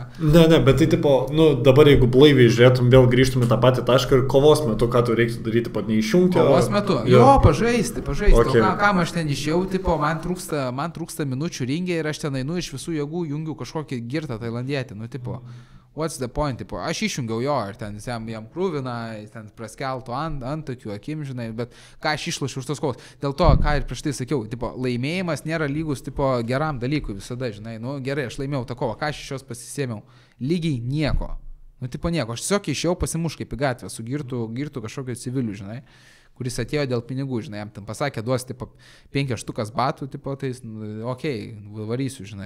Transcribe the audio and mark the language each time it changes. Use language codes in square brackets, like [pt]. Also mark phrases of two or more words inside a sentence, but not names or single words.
[lt] Ne, bet tai, dabar jeigu blaiviai žiūrėtum, vėl grįžtum į tą patį tašką ir kovos metu, ką tu reiktų daryti, neišjungti. Kovos metu, pažaisti. Okay. Kam aš ten išėjau, man trūksta minučių ringė ir aš ten einu iš visų jėgų, jungiu kažkokį girtą tailandietį, [en] what's the point, [lt] aš išjungiau jo ir ten jam krūvina, ten praskeltų ant tokių akim, žinai, bet ką aš išlošiu už tos kovos. Dėl to, ką ir prieš tai sakiau, laimėjimas nėra lygus geram dalykui visada, žinai, gerai, aš laimėjau tą kovą, ką aš iš jos pasisėmiau, lygiai nieko, nieko, aš tiesiog išėjau pasimuš kaip į gatvę su girtu kažkokio civiliu, žinai, kuris atėjo dėl pinigų, žinai, jam ten pasakė, duos 5 štukas batų, tai okei, varysiu, žinai.